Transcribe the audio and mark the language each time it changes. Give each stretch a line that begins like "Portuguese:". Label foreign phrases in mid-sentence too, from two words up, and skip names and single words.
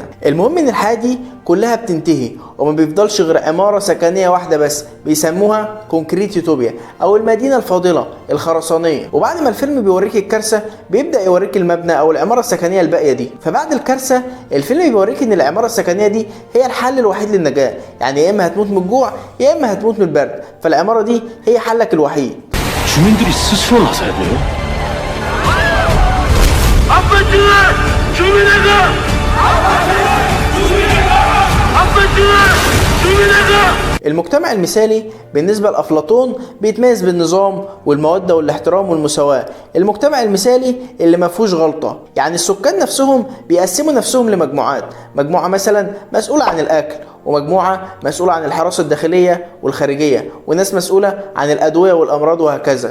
Arabic: المهم ان الحياة دي كلها بتنتهي وما بيفضلش غير عمارة سكنية واحدة بس، بيسموها كونكريت يوتوبيا او المدينة الفاضلة الخرسانية. وبعد ما الفيلم بيوريك الكارثة بيبدأ يوريك المبنى او العمارة السكنية الباقية دي. فبعد الكارثة الفيلم بيوريك ان العمارة السكنية دي هي الحل الوحيد للنجاة، يعني يا اما هتموت من الجوع يا اما هتموت من البرد، فالعمارة دي هي حلك الوحيد.
Korean: 주민들이 스스로 나서야 돼요. 아파트는 주민회가! 아파트는 주민회가!
Arabic: المجتمع المثالي بالنسبة لأفلاطون بيتميز بالنظام والمودة والاحترام والمساواة. المجتمع المثالي اللي ما فيهوش غلطة، يعني السكان نفسهم بيقسموا نفسهم لمجموعات، مجموعة مثلا مسؤولة عن الأكل، ومجموعة مسؤولة عن الحراسة الداخلية والخارجية، وناس مسؤولة عن الأدوية والأمراض وهكذا.